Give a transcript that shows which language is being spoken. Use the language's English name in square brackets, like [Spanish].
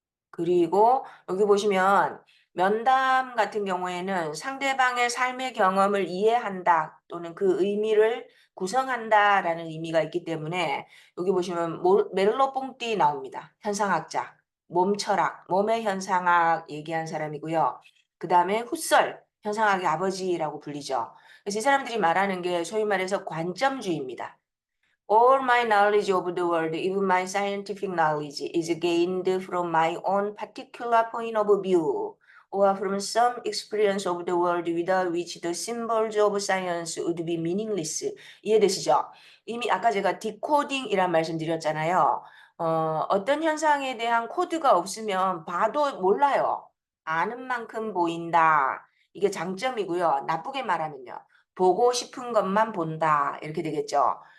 [Korean] 그리고 여기 보시면 면담 같은 경우에는 상대방의 삶의 경험을 이해한다 또는 그 의미를 구성한다라는 의미가 있기 때문에 여기 보시면 멜로 뽕띠 나옵니다. 현상학자, 몸 철학, 몸의 현상학 얘기한 사람이고요. 그다음에 후설, 현상학의 아버지라고 불리죠. 그래서 이 사람들이 말하는 게 소위 말해서 관점주의입니다. [English] All my knowledge of the world, even my scientific knowledge, is gained from my own particular point of view, or from some experience of the world without which the symbols of science would be meaningless. [Korean] 이해되시죠? 이미 아까 제가 디코딩이란 말씀드렸잖아요. 어떤 현상에 대한 코드가 없으면 봐도 몰라요. 아는 만큼 보인다. 이게 장점이고요. 나쁘게 말하면요. 보고 싶은 것만 본다. 이렇게 되겠죠.